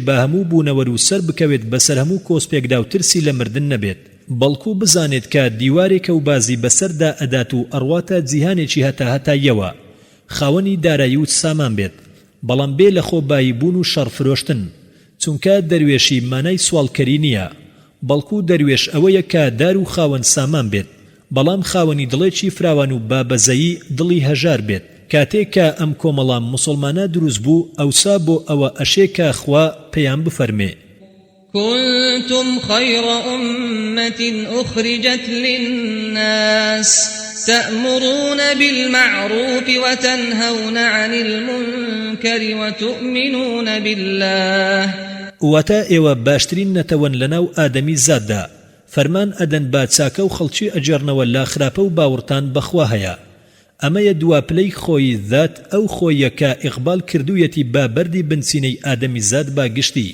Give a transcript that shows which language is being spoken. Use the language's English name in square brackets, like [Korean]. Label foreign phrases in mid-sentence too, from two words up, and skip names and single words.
[Central Kurdish] بە هەموو بوونەوەر و سەر بکەوێت بەسەر هەموو کۆسپێکدا و ترسی لە مردن نەبێت، بەڵکو بزانێت کە دیوارێکە و بازی بەسەردا ئەدات و ئەڕواتە جیهانێکی هەتاهەتاییەوە، خاوەنی دارایی و سامان بێت، بەڵام بێ لە خۆبایی بوون و شەڕفرۆشتن، چونکە دەروێشی مانای سوالکەری نییە، بەڵکو دەروێش ئەوەیە کە دار و خاوەن سامان بێت، بەڵام خاوەنی دڵێکی فراوان و بابەزەیی دڵی هەژار بێت. کاتێک کە ئەم کۆمەڵە موسڵمانە دروست بوو، ئەوسا بۆ ئەوە ئەشێکە خوا پێیان بفەرمێ: [Arabic] كنتم خير أمة أخرجت للناس تأمرون بالمعروف وتنهون عن المنكر وتؤمنون بالله. [Central Kurdish] واتا ئێوە باشترین نەتەوەن لەناو ئادەمی زاددا، فەرمان ئەدەن با چاکە و خەڵکی ئەجێڕنەوە لا خراپە و باوەڕتان بەخوا هەیە. ئەمەیە دواپلەی خۆی ذات، ئەو خۆیە کە ئیقبال کردوویەتی با بەردی بنچینەی ئادەمی زاد با گشتی.